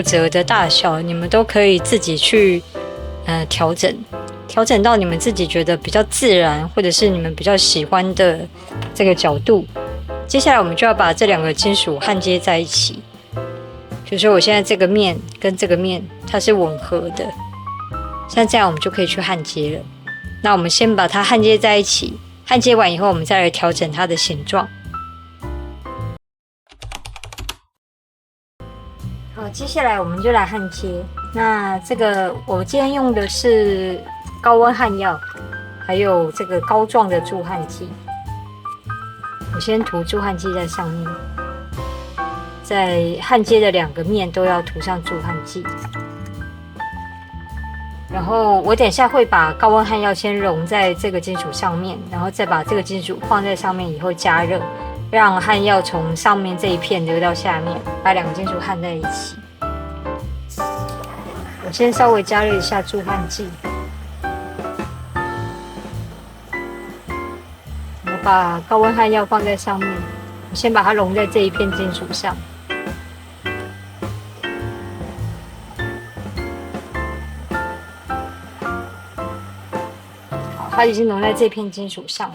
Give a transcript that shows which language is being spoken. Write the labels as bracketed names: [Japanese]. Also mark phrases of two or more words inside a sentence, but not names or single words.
[Chinese] 褶的大小，你們都可以自己去調整到你們自己覺得比較自然，或者是你們比較喜歡的這個角度。接下來，我們就要把這兩個金屬焊接在一起。比如說，我現在這個面跟這個面它是吻合的，像這樣我們就可以去焊接了。那我們先把它焊接在一起，焊接完以後，我們再來調整它的形狀。好，接下來我們就來焊接。那這個我今天用的是高溫焊藥，還有這個膏狀的助焊劑。我先塗助焊劑在上面，在焊接的兩個面都要塗上助焊劑。然後我等一下會把高溫焊藥先溶在這個金屬上面，然後再把這個金屬放在上面以後加熱，讓焊藥從上面這一片流到下面，把兩個金屬焊在一起。我先稍微加熱一下助焊劑，我把高溫焊藥放在上面，我先把它溶在這一片金屬上。好，它已經溶在這片金屬上了。